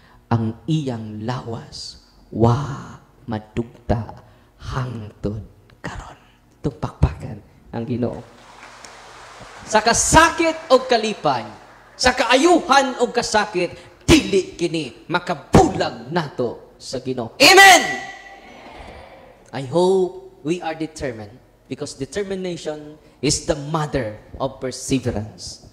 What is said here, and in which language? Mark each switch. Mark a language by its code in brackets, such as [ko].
[ceb] Ang iyang lawas, wa madugta hangtod karon. Itong pakpakan ang Ginoo. Sa kasakit o kalipay, sa kaayuhan o kasakit, dili kini makabulag nato sa Ginoo. Amen! [en] I hope we are determined because determination is the mother of perseverance.